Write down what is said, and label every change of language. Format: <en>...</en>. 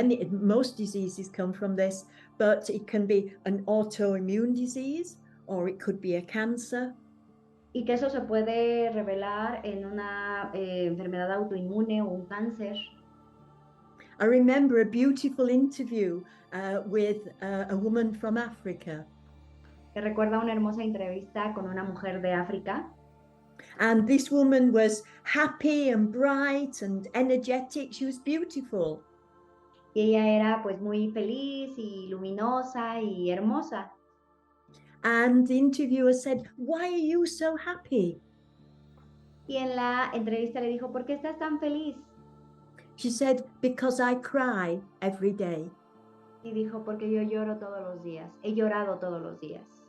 <en>Most diseases come from this, but it can be an autoimmune disease, or it could be a cancer.</en> <es>Y que eso se puede revelar en una enfermedad autoinmune o un cáncer.</es> <en>I remember a beautiful interview with a woman from Africa.</en> <es>Que recuerda una hermosa entrevista con una mujer de África.</es> <en>And this woman was happy and bright and energetic. She was beautiful.</en> <es>Y ella era pues muy feliz y luminosa y hermosa.</es> <en>And the interviewer said, "Why are you so happy?"</en> <es>Y en la entrevista le dijo, ¿por qué estás tan feliz?</es> <en>She said, "Because I cry every day."</en> <es>Y dijo, porque yo lloro todos los días. He llorado todos los días.</es>